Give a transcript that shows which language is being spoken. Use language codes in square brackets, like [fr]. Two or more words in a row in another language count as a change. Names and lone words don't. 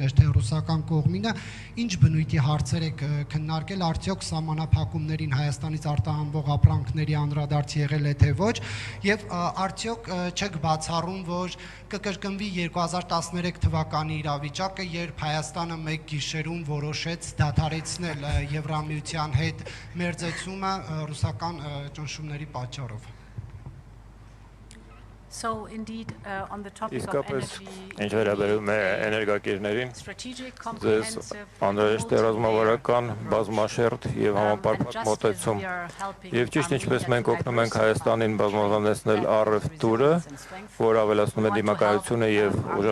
[hy] էր թե ռուսական կողմինը, ինչ բնույթի հարցեր եք քննարկել, արդյոք սահմանափակումներին Հայաստանից արտահանվող ապրանքների անդրադարձ եղել է թե ոչ, եւ արդյոք չեք բացառում, որ կկրկնվի 2013 թվականի իրավիճակը, երբ Հայաստանը մեկ գիշերում որոշեց դադարեցնել Եվրամիության հետ մերձեցումը ռուսական ճնշումների պատճառով [en] So indeed on the topic of [hy] ինչ վերաբերում է էներգակիրներին, ձեզ անհրաժեշտ է ռազմավարական, բազմաշերտ եւ համապարփակ մոտեցում։ Եվ ճիշտ ինչպես մենք օգնում ենք Հայաստանին բազմազանեցնել առևտուրը, որ ավելացնում է դիմակայությունը եւ ուժեղացնում